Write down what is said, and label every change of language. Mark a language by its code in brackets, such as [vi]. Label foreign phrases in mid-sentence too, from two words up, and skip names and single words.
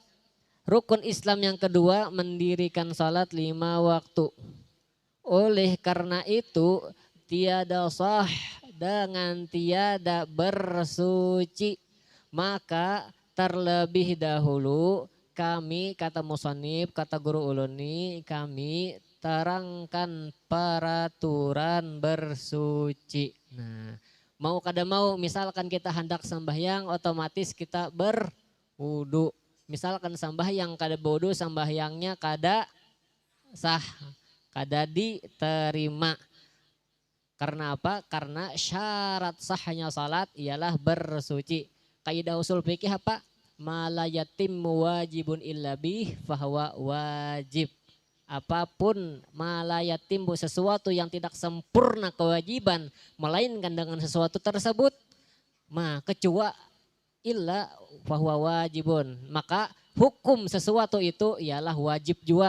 [id] Rukun Islam yang kedua mendirikan sholat 5 waktu. Oleh karena itu tiada sah dengan tiada bersuci. Maka terlebih dahulu kami kata musonib, [bjn] kata guru uluni, kami terangkan peraturan bersuci. Nah, mau kada mau misalkan kita hendak sembahyang otomatis kita berwudu. Misalkan sembahyang kada berwudu sembahyangnya kada sah, kada diterima. [id] Karena apa? Karena syarat sahnya salat ialah bersuci. Kaidah usul fikih apa? [ar] ما لا يتم واجب إلا به فهو واجب. [id] Apapun [ar] ما لا يتم [id] sesuatu yang tidak sempurna kewajiban melainkan dengan sesuatu tersebut, kecuali [ar] إلا فهو واجب. [id] Maka hukum sesuatu itu ialah wajib juga.